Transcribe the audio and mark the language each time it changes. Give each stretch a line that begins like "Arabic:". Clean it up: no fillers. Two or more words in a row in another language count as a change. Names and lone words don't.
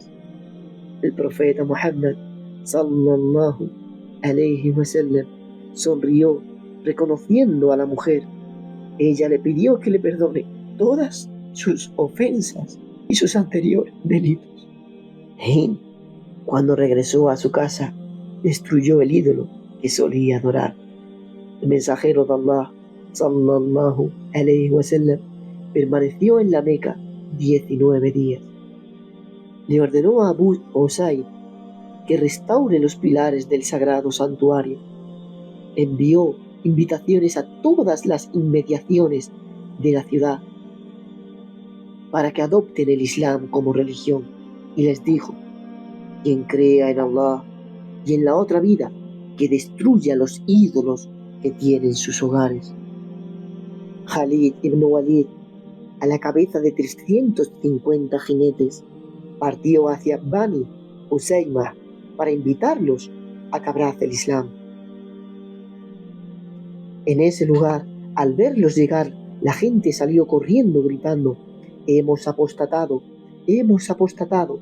Spanish: El profeta Muhammad
Arabic: صلى الله عليه وسلم
Spanish: sonrió reconociendo a la mujer. Ella le pidió que le perdone todas sus ofensas y sus anteriores delitos. Hind, cuando regresó a su casa, destruyó el ídolo que solía adorar. El mensajero de Allah
Arabic: صلى الله عليه وسلم
Spanish: permaneció en la Meca 19 días. Le ordenó a Abu Usaid que restaure los pilares del sagrado santuario. Envió invitaciones a todas las inmediaciones de la ciudad para que adopten el Islam como religión, y les dijo: quien crea en Allah y en la otra vida, que destruya los ídolos que tienen sus hogares. Khalid ibn Walid, a la cabeza de 350 jinetes, partió hacia Bani Usaymah para invitarlos a que abrace el Islam. En ese lugar, al verlos llegar, la gente salió corriendo gritando: hemos apostatado, hemos apostatado.